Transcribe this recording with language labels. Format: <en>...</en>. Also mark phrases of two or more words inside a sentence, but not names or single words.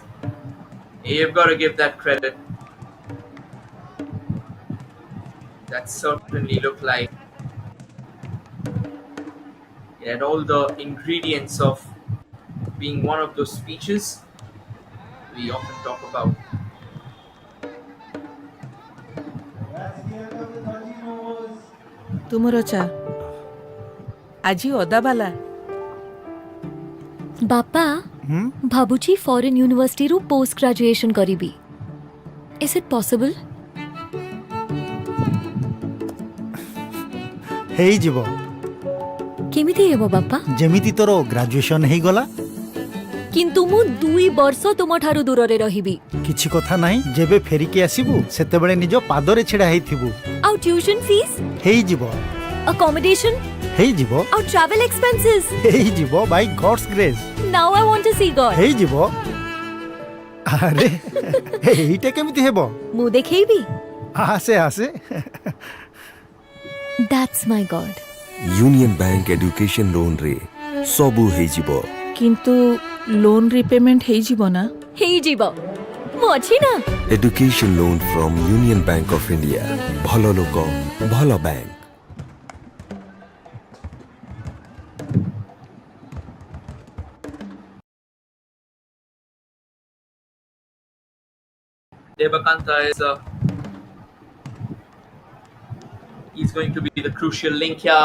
<en>You've got to give that credit. That certainly looked like it had all the ingredients of being one of those speeches we often talk about.</en> <or>ତୁମର ଚା ଆଜି ଅଦାବାଲା ବାପା ଭାବୁଛି ଫରେନ୍ ୟୁନିଭର୍ସିଟିରୁ</or> <en>post graduation</en> <or>କରିବି</or> <en>is it possible</en> <or>ହେଇଯିବ କେମିତି ହେବ ବାପା ଯେମିତି ତୋର ଗ୍ରାଜୁଏସନ ହେଇଗଲା କିନ୍ତୁ ମୁଁ 2 ବର୍ଷ ତୁମଠାରୁ ଦୂରରେ ରହିବି କିଛି କଥା ନାହିଁ ଯେବେ ଫେରିକି ଆସିବୁ ସେତେବେଳେ ନିଜ ପାଦରେ ଛିଡ଼ା ହେଇଥିବୁ ଆଉ</or> <en>tuition fees</en> <or>ହେଇଯିବ accommodation ହେଇଯିବ ଆଉ</or> <en>travel expenses</en> <or>ହେଇଯିବ</or> <en>by God's grace now I want to see God</en> <or>ହେଇଯିବ ଆରେ ଏଇଟା କେମିତି ହେବ ମୁଁ ଦେଖେଇବି ଆସେ ଆସେ</or> <en>that's my God</en> <or>यूनियन बैंक</or> <en>education loan</en> <or>ରେ ସବୁ ହେଇଯିବ କିନ୍ତୁ</or> <en>loan repayment</en> <or>ହେଇଯିବ ନା ହେଇଯିବ ମୁଁ ଅଛି ନା</or> <en>education loan from Union Bank of India</en> <or>ଭଲ ଲୋକ ଭଲ ବ୍ୟାଙ୍କ</or> <en>Devakanta is he's going to be the crucial link here.</en>